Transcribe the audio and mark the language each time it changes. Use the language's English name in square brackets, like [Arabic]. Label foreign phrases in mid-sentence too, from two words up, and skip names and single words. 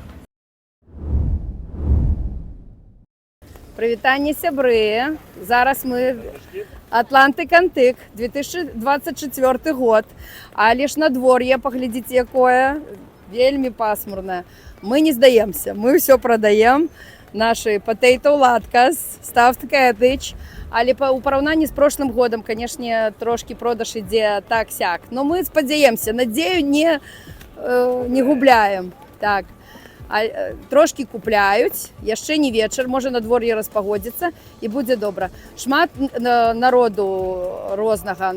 [Belarusian] Прывітанне, сябры. Зараз мы Атлантык-Антык, 2024 год. Але ж надвор'е, паглядзіце, якое, вельмі пасмурнае. Мы не здаемся, мы ўсё прадаем. [English] Наши potato latkes, stuffed cabbage. [Belarusian] Але у параўнанні з прошлым годам, канешне, трошкі продаж ідзе так-сяк. Но мы спадзяемся, надзею не губляем. Так. Трошкі купляюць, яшчэ не вечар, можа надвор'е распагодзіцца і будзе добра. Шмат народу рознага.